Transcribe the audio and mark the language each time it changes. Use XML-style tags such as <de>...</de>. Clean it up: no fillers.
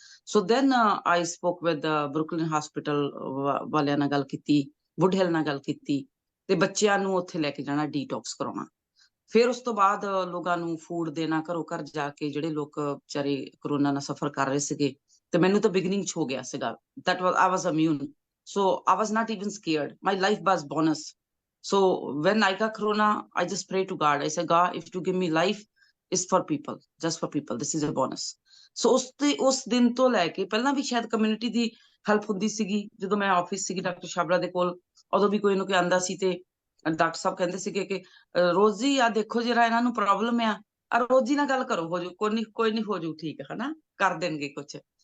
<en>so then I spoke with</en> <pa>Brooklyn hospital ਵਾਲਿਆਂ ਨਾਲ ਗੱਲ ਕੀਤੀ, ਵੁੱਡਹਿਲ ਨਾਲ ਗੱਲ ਕੀਤੀ, ਤੇ ਬੱਚਿਆਂ ਨੂੰ ਉੱਥੇ ਲੈ ਕੇ ਜਾਣਾ, ਡੀਟੌਕਸ ਕਰਾਉਣਾ। ਫਿਰ ਉਸ ਤੋਂ ਬਾਅਦ ਲੋਕਾਂ ਨੂੰ ਫੂਡ ਦੇਣਾ, ਘਰੋਂ ਘਰ ਜਾ ਕੇ, ਜਿਹੜੇ ਲੋਕ ਵਿਚਾਰੇ ਕਰੋਨਾ ਨਾਲ ਸਫਰ ਕਰ ਰਹੇ ਸੀਗੇ। ਤੇ ਮੈਨੂੰ ਤਾਂ ਬਿਗਨਿੰਗ 'ਚ ਹੋ ਗਿਆ ਸੀਗਾ,</pa> <en>that was I was immune, so I was not even scared, my life was bonus. So when I got corona, I just pray to God, I said, God, if you give me life, is for people, just for people, this is a bonus.</en> <pa>So ਉਸ ਦਿਨ ਤੋਂ ਲੈ ਕੇ, ਪਹਿਲਾਂ ਵੀ ਸ਼ਾਇਦ community ਦੀ help ਹੁੰਦੀ ਸੀਗੀ, ਜਦੋਂ ਮੈਂ ਆਫਿਸ ਸੀਗੀ ਡਾਕਟਰ ਛਾਬੜਾ ਦੇ ਕੋਲ, ਉਦੋਂ ਵੀ ਕੋਈ ਨਾ ਕੋਈ ਆਂਦਾ ਸੀ ਤੇ ਡਾਕਟਰ ਸਾਹਿਬ ਕਹਿੰਦੇ ਸੀਗੇ ਕਿ ਰੋਜ਼ੀ ਆ ਦੇਖੋ ਜਿਹੜਾ ਇਹਨਾਂ ਨੂੰ ਪ੍ਰੋਬਲਮ ਆ ਰੋਜ਼ੀ ਨਾਲ ਗੱਲ ਕਰੋ, ਹੋ ਜੂ ਕੋਈ ਨਹੀਂ ਹੋ ਜੂ ਠੀਕ, ਹਨਾ ਕਰ ਦੇਣਗੇ ਕੁਝ।</pa>